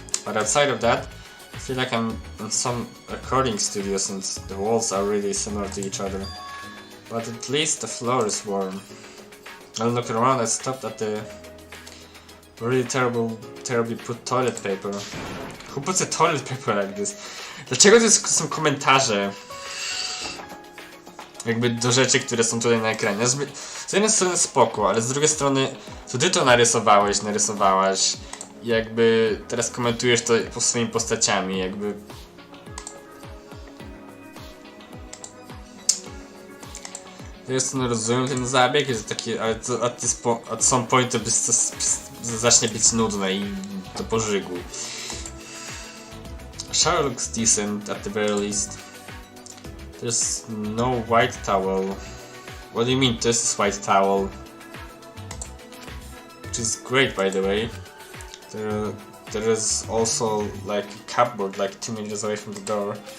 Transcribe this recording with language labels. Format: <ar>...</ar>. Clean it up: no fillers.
<en>But outside of that, I feel like I'm in some recording studio since the walls are really similar to each other. But at least the floor is warm. I looked around, I stopped at the really terribly put toilet paper. Who puts a toilet paper like this?</en> <pl>Dlaczego to są komentarze? Jakby do rzeczy, które są tutaj na ekranie. Z jednej strony spoko, ale z drugiej strony to ty to narysowałaś. I jakby teraz komentujesz to po swoimi postaciami, jakby... To jest, no rozumiem ten zabieg, jest taki, ale to</pl> <en>at some point</en> <pl>to zacznie być nudne i do pożygu.</pl> <en>Shower looks decent at the very least. There's no white towel. What do you mean this is white towel? Which is great, by the way. There is also like a cupboard like 2 meters away from the door.</en>